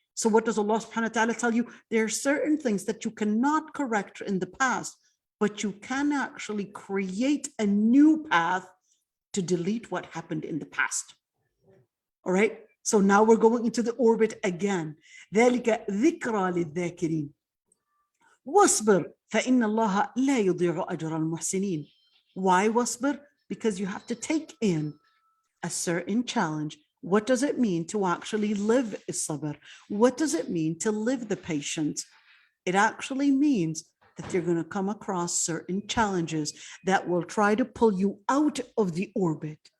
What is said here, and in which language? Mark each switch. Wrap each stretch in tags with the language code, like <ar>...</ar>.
<en>So what does Allah subhanahu wa ta'ala tell you? There are certain things that you cannot correct in the past, but you can actually create a new path to delete what happened in the past. All right. So now we're going into the orbit again.</en> <ar>ذلك ذكرى للذاكرين. واصبر فإن الله لا يضيع أجر المحسنين.</ar> <en>Why واصبر? Because you have to take in a certain challenge. What does it mean to actually live الصبر? What does it mean to live the patience? It actually means that you're going to come across certain challenges that will try to pull you out of the orbit.</en>